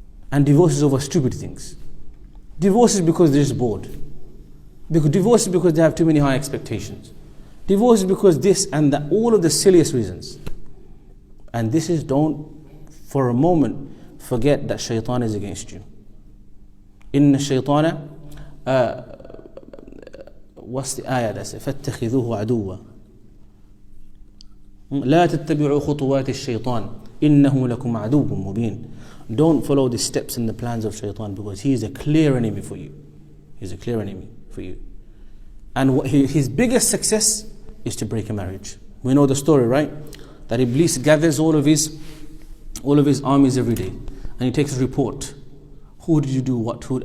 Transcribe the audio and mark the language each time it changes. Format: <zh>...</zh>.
<en>And divorces over stupid things. Divorces because they're just bored. Divorce is because they have too many high expectations. Divorce is because this and that, all of the silliest reasons. And this is, don't for a moment forget that shaitan is against you. Inna shaitana, what's the ayah that says,</en> <ar>فَاتَّخِذُوهُ عَدُوًّا لَا تَتَّبِعُوا خُطُوَاتِ الشَّيْطَانِ إِنَّهُ لَكُمْ عَدُوٌّ مُبِينٌ.</ar> <en>Don't follow the steps and the plans of shaitan because he is a clear enemy for you. He's a clear enemy for you. And his biggest success is to break a marriage. We know the story, right? That Iblis gathers all of his armies every day. And he takes a report. Who did you do what? Who?</en>